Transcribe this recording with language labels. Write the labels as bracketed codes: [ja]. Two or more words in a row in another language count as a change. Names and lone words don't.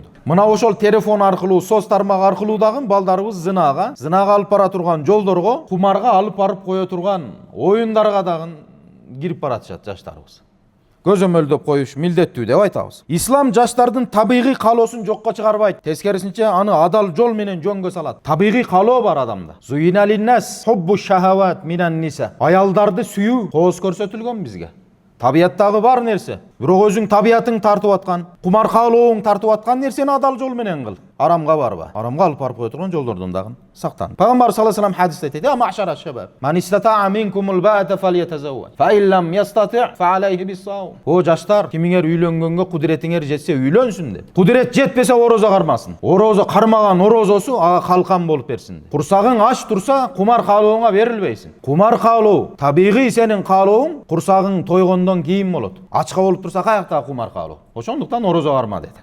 [ky] Мына ошол телефон аркылуу, соц тармак аркылуу дагы балдарыбыз зынага алып бара турган жолдорго, кумарга алып барып кое турган оюндарга дагы кирип баратышат жаштарыбыз. Көзөмөлдөп коюш милдеттүү деп айтабыз. Ислам жаштардын табигый каалоосун жокко чыгарбайт. Тескерисинче, аны адал жол менен жөнгө салат. Табигый каалоо бар адамда. [ar] زين للناس حب الشهوات من النساء. [ky] Аялдарды сүйүү кооз көрсөтүлгөн бизге. Табияттагы бар нерсе. Бирок өзүң табиятың тартып аткан, кумар каалооң тартып аткан нерсени адал жол менен кыл. Арамга барба. Арамга алып барып кое турган жолдордон дагы сактан. Пайгамбар [ar] صلى الله عليه [ky] хадисте айтат: [ar] "يا معشر الشباب من استطاع منكم الباءة فليتزوج فإن لم يستطع فعليه بالصوم." [ky] О жаштар, кимиңер үйлөнгөнгө кудуретиңер жетсе үйлөнсүн деп. Кудурет жетпесе орозо кармасын. Орозо кармаган орозосу ага калкан болуп берсин. Курсагың аш турса, кумар каалооңа берилбейсин. Кумар каалоо, табигый сенин каалооң курсагың тойгондон кийин болот. Ачка болуп турса, каякта кумар каалоо. Ошондуктан орозо карма деди.